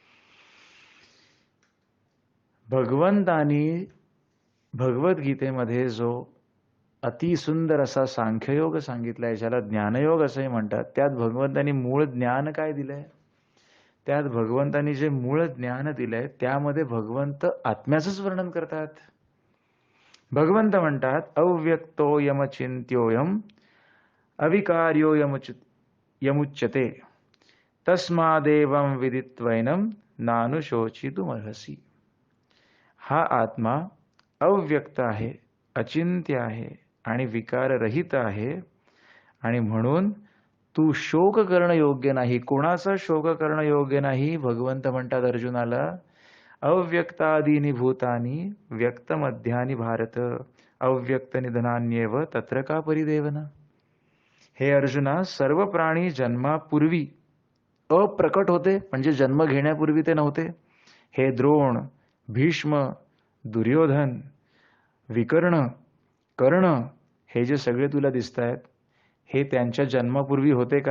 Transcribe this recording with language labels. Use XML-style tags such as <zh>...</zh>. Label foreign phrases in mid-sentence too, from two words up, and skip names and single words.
<mr>भगवंतानी भगवद्गीतेमध्ये जो अतिसुंदर असा सांख्ययोग सांगितलाय, ज्याला ज्ञानयोग असंही म्हणतात, त्यात भगवंतानी मूळ ज्ञान काय दिलंय? त्यात भगवंतानी जे मूळ ज्ञान दिलंय त्यामध्ये भगवंत आत्म्याचंच वर्णन करतात. भगवंत म्हणतात,</mr> <sa>अव्यक्तो यमचिंत्योयम अविकार्यो यमुच्यते तस्मादेवं विदित्वैनं नानुशोचितुमर्हसि.</sa> <mr>हा आत्मा अव्यक्त आहे, अचिंत्य आहे आणि विकाररहित आहे, आणि म्हणून तू शोक करणं योग्य नाही. कोणाचा शोक करणं योग्य नाही? भगवंत म्हणतात अर्जुनाला,</mr> <sa>अव्यक्तादीनि भूतानि व्यक्तमध्यानि भारत अव्यक्त निधनान्येव तत्र का परिदेवना.</sa> <mr>हे अर्जुना, सर्व प्राणी जन्मापूर्वी अप्रकट होते, म्हणजे जन्म घेण्यापूर्वी ते नव्हते. हे द्रोण, भीष्म, दुर्योधन, विकर्ण, कर्ण, हे जे सगळे तुला दिसत आहेत, हे त्यांच्या जन्मापूर्वी होते का?</mr>